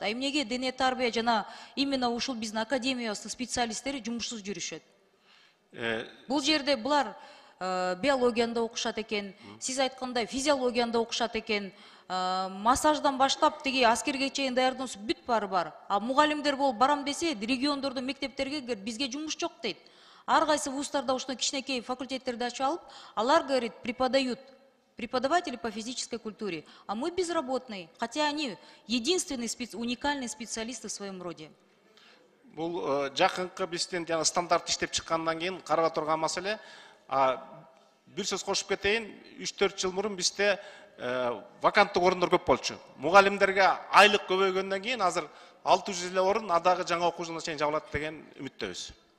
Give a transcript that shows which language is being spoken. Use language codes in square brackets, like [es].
[ky] А эмнеге дене тарбия жана именно ушул биздин академиябыздын специалисттери жумушсуз жүрүшөт? Бул жерде булар биологияда окушат экен, сиз айткандай физиологияда окушат экен, массаждан баштап тиги аскерге чейин даярдануусу бүт баары бар. А мугалимдер болуп барам десе, региондордун мектептерге бизге жумуш жок дейт. Ар кайсы вуздарда ушундай кичинекей факультеттерди ачып алып, алар, [ru] говорит, преподают, преподаватели по физической культуре, а мы безработные, хотя они единственные уникальные специалисты в своем роде. [ky] Бул жакынкы биздин жана стандарт иштеп чыккандан кийин карала турган маселе. Бир сөз кошуп кетейин, 3-4 жыл мурун бизде ваканттык орундор көп болчу. Мугалимдерге айлык көбөйгөндөн кийин азыр 600 эле орун адагы жаңа окуу жылына чейин жабылат деген үмүттөбүз.